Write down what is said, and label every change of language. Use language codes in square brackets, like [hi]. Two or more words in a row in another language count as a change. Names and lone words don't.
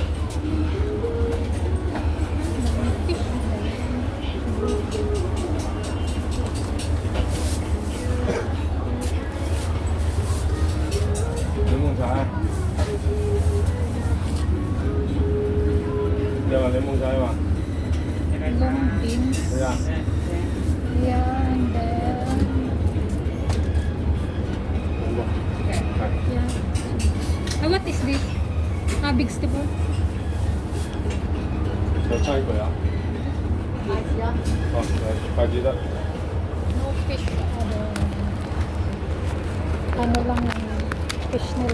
[yue] 檸檬茶，你話檸檬茶嘛？ [en] Long beans. [yue] 係啊。 [en] Yeah, and then yeah. What is this? Big vegetable. [yue] 就猜佢啊。哦，筷子得。 [en] No fish. [tl] Ano lang yung fish nila.